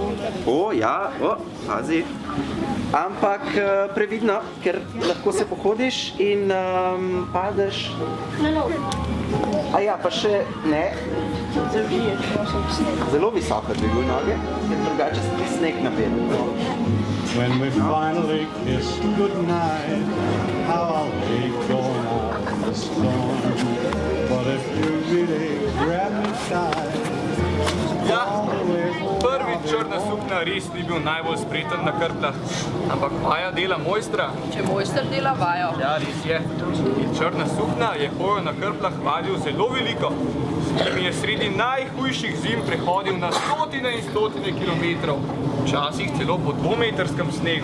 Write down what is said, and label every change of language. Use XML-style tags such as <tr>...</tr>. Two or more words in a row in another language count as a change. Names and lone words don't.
<sl>Pazi. Ampak previdno, ker lahko se pohodiš in padeš. Pa še ne. Zelo visoko dviguj noge, ker drugače se ti sneg napelje.</sl> <en>When we finally kiss goodnight, how I'll hate going out in the storm. But if you really grab me tight,</en> <sl>Ja, prvi črna suknja res ni bil najbolj spreten na krpljah, ampak vaja dela mojstra. Če mojster dela vajo. Ja, res je. In črna suknja je hojo na krpljah vadil zelo veliko. S njimi je sredi najhujših zim prehodil na stotine in stotine kilometrov, včasih celo po 2-metrskem snegu.</sl>